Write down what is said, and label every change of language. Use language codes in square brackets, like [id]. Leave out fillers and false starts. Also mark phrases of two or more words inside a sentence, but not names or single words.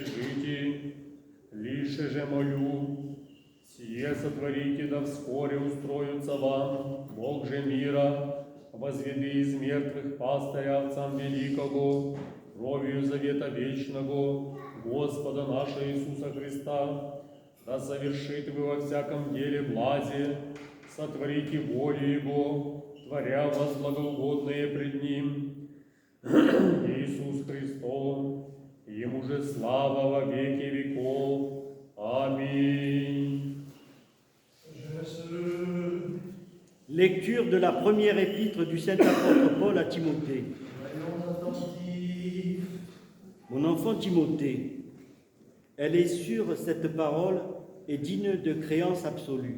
[cu] жить, лишь же молю, сие сотворите, да вскоре устроится вам, Бог же мира, возведи из мертвых пастыря овцам великого, кровью завета вечного, Господа нашего Иисуса Христа, да совершит вы во всяком деле блазе, сотворите волю Его, творя вас благоугодное пред Ним. Иисус Христос, Ему же слава во веки веков. Аминь. [fr] Lecture de la première épître du Saint Apôtre Paul à Timothée. Mon enfant Timothée, elle est sûre, cette parole est digne de créance absolue.